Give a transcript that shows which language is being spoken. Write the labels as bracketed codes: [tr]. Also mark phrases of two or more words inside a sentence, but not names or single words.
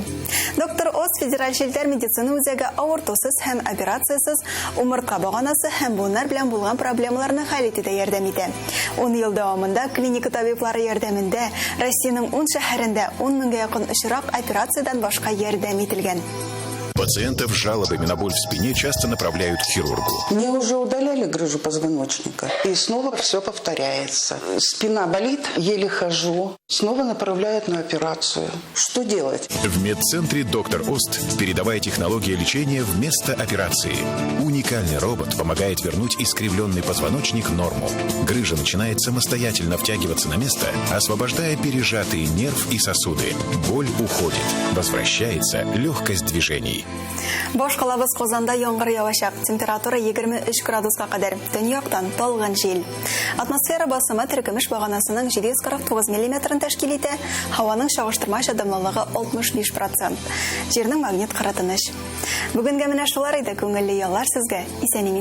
[tt] Доктор Оз федераль челтәр медицина үзәге авыртусыз һәм операциясыз умыртка баганасы һәм буыннар белән булган проблемаларны хәл итүдә ярдәм итә. 10 ел дәвамында клиника табиблары ярдәмендә Россиянең 10 шәһәрендә 10 меңгә якын очрак операциядән башка ярдәм ителгән. [ru] Пациентов с жалобами на боль в спине часто направляют к хирургу. Мне уже удаляли грыжу позвоночника. И снова все повторяется. Спина болит, еле хожу. Снова направляют на операцию. Что делать? В медцентре «Доктор Ост» передовая технология лечения вместо операции. Уникальный робот помогает вернуть искривленный позвоночник в норму. Грыжа начинает самостоятельно втягиваться на место, освобождая пережатые нерв и сосуды. Боль уходит. Возвращается легкость движений. [tt] Башкалабыз Казанда яңгыр явачак. Температура 23 градуска кадәр. Төньяктан талгын җил. Атмосфера басымы төркемеш баганасының 749 мм тәшкил итә. Һаваның чагыштырмача дымлылыгы 65%. Җирнең магнит кыры тыныч. Бүгенгә менә шулар иде, күңелле яллар сезгә.